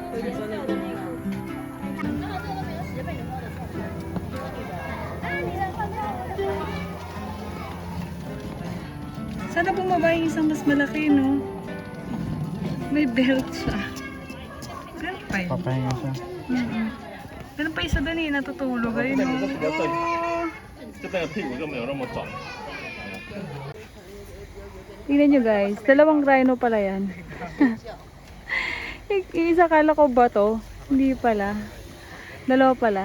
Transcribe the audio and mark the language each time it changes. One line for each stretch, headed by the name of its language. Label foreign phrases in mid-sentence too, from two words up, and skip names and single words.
Filipino: Sana bumaba yung isang mas malaki, no? May belt siya. Meron pa yun. Papahinga siya. Meron pa isa doon eh, natutulog. Ayun, no? Oh.
Chinese: 这边的屁股就没有那么肿。
Filipino: Tingnan nyo guys, dalawang rhino pala yan. Yung isa kala ko ba to? Hindi pala. Dalawa pala.